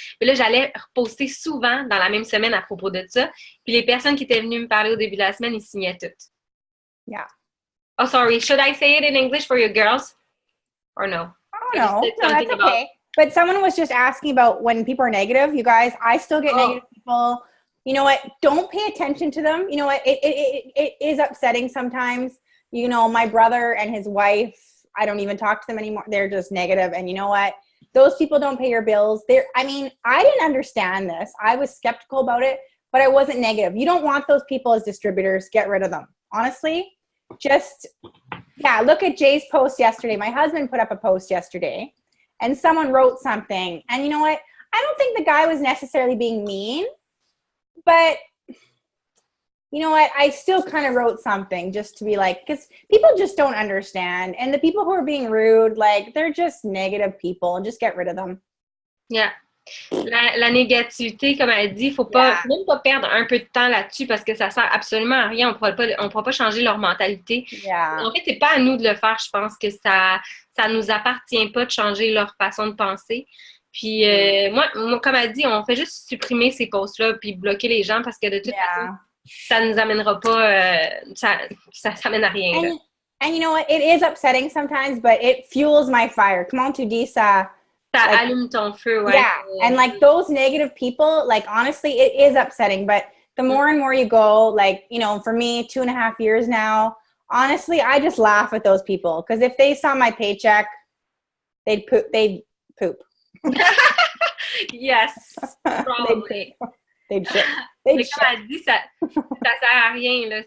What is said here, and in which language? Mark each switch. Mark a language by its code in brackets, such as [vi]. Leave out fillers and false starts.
[fr] Puis là, j'allais reposter souvent dans la même semaine à propos de ça. Puis les personnes qui étaient venues me parler au début de la semaine, ils signaient toutes. [en] Yeah. Oh, sorry. Should I say it in English for you girls? Or no? I don't know. No, that's okay. But someone was just asking about when people are negative. You guys, I still get negative people. You know what? Don't pay attention to them. You know what? It is upsetting sometimes. You know, my brother and his wife, I don't even talk to them anymore. They're just negative. And you know what? Those people don't pay your bills. I mean, I didn't understand this. I was skeptical about it, but I wasn't negative. You don't want those people as distributors. Get rid of them. Honestly, look at Jay's post yesterday. My husband put up a post yesterday, and someone wrote something. And you know what? I don't think the guy was necessarily being mean, but you know what? I still kind of wrote something just to be like, because people just don't understand. And the people who are being rude, like, they're just negative people, and just get rid of them. Yeah. [fr] La négativité, comme elle dit, faut [en] Yeah. [fr] même pas perdre un peu de temps là-dessus parce que ça sert absolument à rien. On pourra pas changer leur mentalité. [en] Yeah. [fr] En fait, c'est pas à nous de le faire. Je pense que ça nous appartient pas de changer leur façon de penser. Puis, moi, comme elle dit, on fait juste supprimer ces posts-là puis bloquer les gens parce que de toute façon, [en] Yeah. [fr] ça nous amènera pas, ça amène à rien, là. [en] And you know what? It is upsetting sometimes, but it fuels my fire. [fr] Comment tu dis ça? Ça [en] Like, [fr] allume ton feu, ouais. [en] yeah. And like those negative people, like honestly, it is upsetting. But the more and more you go, like, you know, for me, 2.5 years now, honestly, I just laugh at those people. Because if they saw my paycheck, they'd poop. Yes, probably. They'd shit. [fr] Mais comme elle dit, ça sert à rien, là.